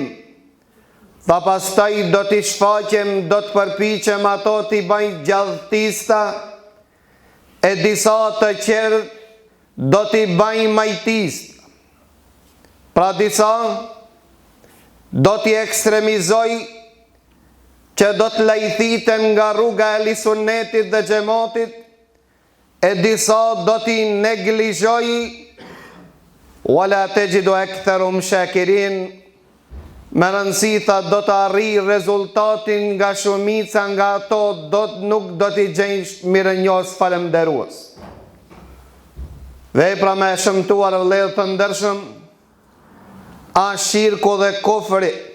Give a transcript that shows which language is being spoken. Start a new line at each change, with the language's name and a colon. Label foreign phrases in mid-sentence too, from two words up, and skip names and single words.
Albanian: Tha pastaj do t'i shfaqem, do t'përpiqem ato t'i bajnë gjallëtista, e disa të qerë do t'i bajnë majtista. Pra disa do t'i ekstremizoj, që do t'lajthiten nga rruga e Sunetit dhe Xhamatit, e disa do t'i neglizhoj,
Arabic: ولا تجد أكثرهم شاكرين.
Albanian: Me rëndësi, tha, do të arri rezultatin nga shumica nga ato, nuk do t'i gjenjsh mirënjohës falemderues. Vepra me shëmtuar vëllezër të ndershëm, a shirku dhe kufri.